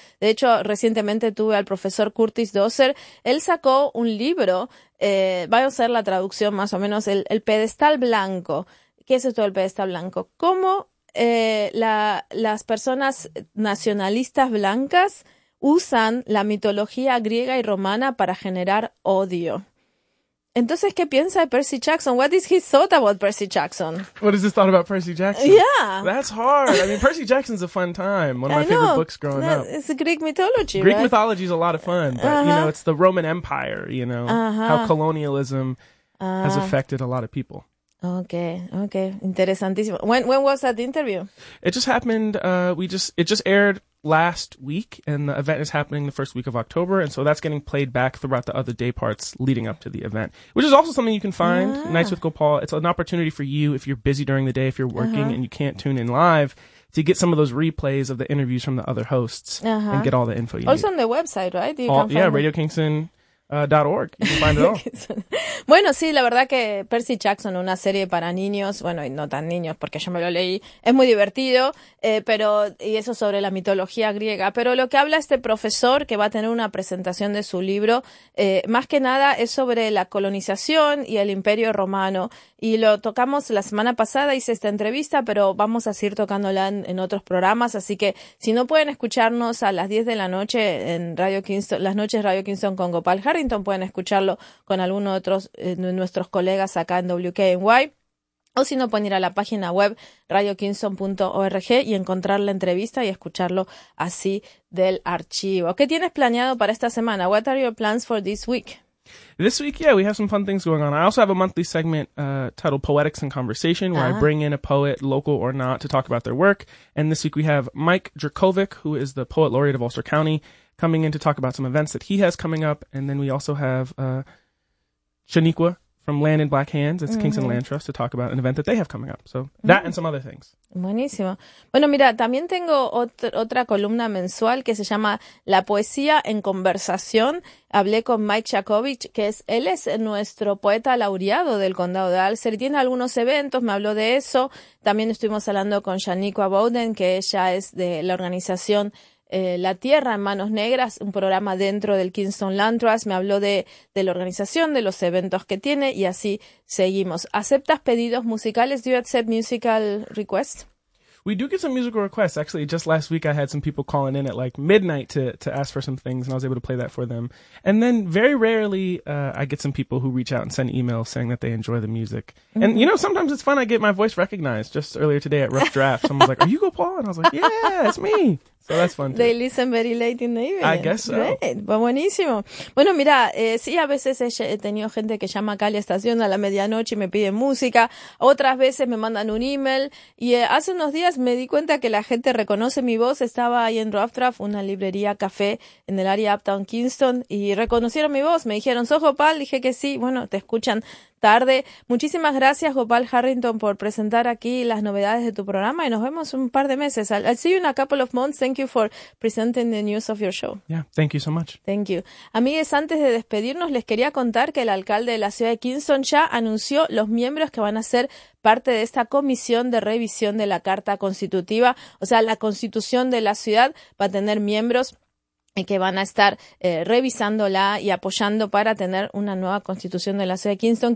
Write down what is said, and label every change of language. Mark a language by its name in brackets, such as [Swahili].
[Spanish] De hecho, recientemente tuve al profesor Curtis Dozer. Él sacó un libro, va a ser la traducción más o menos, el pedestal blanco. ¿Qué es esto del pedestal blanco? ¿Cómo las personas nacionalistas blancas usan la mitología griega y romana para generar odio? Entonces, ¿qué piensa de Percy Jackson? [English] What is his thought about Percy Jackson? What is his thought about Percy Jackson? Yeah. That's hard. I mean, Percy Jackson's a fun time. One of my favorite books growing up. It's Greek mythology, Greek mythology is a lot of fun. But, you know, it's the Roman Empire, you know, how colonialism has affected a lot of people. [Spanish] Okay. Interesantísimo. [English] When was that interview? It just happened, it just aired last week, and the event is happening the first week of October, and so that's getting played back throughout the other day parts leading up to the event, which is also something you can find. Nights with Gopal, it's an opportunity for you if you're busy during the day, if you're working and you can't tune in live, to get some of those replays of the interviews from the other hosts and get all the info you also need. On the website, right? Radio Kingston .org. You can find it all. [Spanish] Bueno, sí, la verdad que Percy Jackson, una serie para niños, bueno, y no tan niños porque yo me lo leí, es muy divertido, pero y eso sobre la mitología griega. Pero lo que habla este profesor, que va a tener una presentación de su libro, más que nada es sobre la colonización y el Imperio Romano. Y lo tocamos la semana pasada, hice esta entrevista, pero vamos a seguir tocándola en otros programas. Así que si no pueden escucharnos a las 10 de la noche en Radio Kingston, las noches Radio Kingston con Gopal Harrington, pueden escucharlo con alguno de otros nuestros colegas acá en WKNY, o si no, pueden ir a la página web radiokingston.org y encontrar la entrevista y escucharlo así del archivo. ¿Qué tienes planeado para esta semana? [English] What are your plans for this week? This week, yeah, we have some fun things going on. I also have a monthly segment titled Poetics in Conversation, where I bring in a poet, local or not, to talk about their work. And this week we have Mike Dracovic, who is the Poet Laureate of Ulster County, coming in to talk about some events that he has coming up. And then we also have Shaniqua from Land in Black Hands. It's Kingston Land Trust, to talk about an event that they have coming up. So that and some other things. [Spanish] Buenísimo. Bueno, mira, también tengo otra columna mensual que se llama La Poesía en Conversación. Hablé con Mike Dracovic, él es nuestro poeta laureado del Condado de Ulster. Tiene algunos eventos, me habló de eso. También estuvimos hablando con Shaniqua Bowden, que ella es de la organización La Tierra en Manos Negras, un programa dentro del Kingston Land Trust. Me habló de la organización, de los eventos que tiene, y así seguimos. ¿Aceptas pedidos musicales? [English] Do you accept musical requests? We do get some musical requests. Actually, just last week I had some people calling in at like midnight to ask for some things, and I was able to play that for them. And then very rarely I get some people who reach out and send emails saying that they enjoy the music. Mm-hmm. And, you know, sometimes it's fun. I get my voice recognized. Just earlier today at Rough Draft, someone was like, "Are you Gopal?" And I was like, "Yeah, it's me." So that's fun too. They listen very late in the evening. I guess so. Great. Well, buenísimo. [Spanish] Bueno, mira, sí, a veces he tenido gente que llama acá a la estación a la medianoche y me pide música. Otras veces me mandan un email. Y hace unos días me di cuenta que la gente reconoce mi voz. Estaba ahí en Rough Draft, una librería café en el área Uptown Kingston, y reconocieron mi voz. Me dijeron, ¿sos Gopal? Dije que sí. Bueno, te escuchan tarde. Muchísimas gracias, Gopal Harrington, por presentar aquí las novedades de tu programa y nos vemos un par de meses. [English] I'll see you in a couple of months. Thank you for presenting the news of your show. Yeah, thank you so much. Thank you. [Spanish] Amigues, antes de despedirnos, les quería contar que el alcalde de la ciudad de Kingston ya anunció los miembros que van a ser parte de esta comisión de revisión de la Carta Constitutiva. O sea, la Constitución de la ciudad va a tener miembros que van a estar revisándola y apoyando para tener una nueva constitución de la ciudad de Kingston.